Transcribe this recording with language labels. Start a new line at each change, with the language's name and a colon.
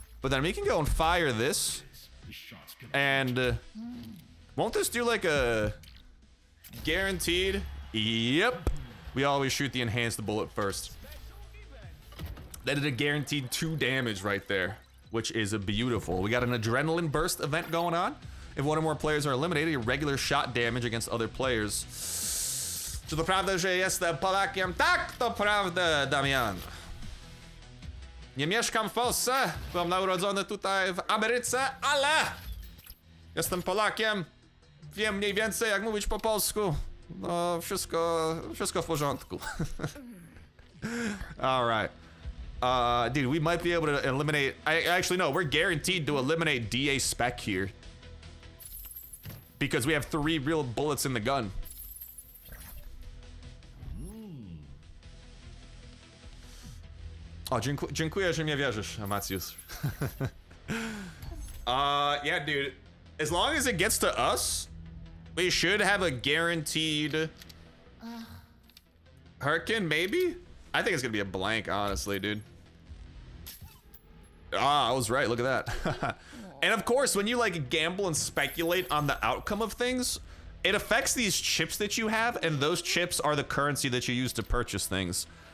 English: But then we can go and fire this. And won't this do like a guaranteed? Yep. We always shoot the enhanced bullet first. That did a guaranteed 2 damage right there, which is beautiful. We got an adrenaline burst event going on. If one or more players are eliminated, a regular shot damage against other players.
Polish: Czy to prawda, że jestem Polakiem? Tak, to prawda, Damian. Nie mieszkam w Polsce, byłem narodzony tutaj w Ameryce, ale jestem Polakiem. Wiem mniej więcej jak mówić po polsku. No, wszystko w porządku.
English: All right. Dude, we might be able to eliminate. Actually, no, we're guaranteed to eliminate DA spec here. Because we have 3 real bullets in the gun.
Polish: O, dziękuję, że mnie wierzysz, Macius.
English: Yeah, dude. As long as it gets to us, we should have a guaranteed Hurricane, maybe? I think it's gonna be a blank, honestly, dude. Ah, I was right, look at that. And of course, when you like gamble and speculate on the outcome of things, it affects these chips that you have, and those chips are the currency that you use to purchase things.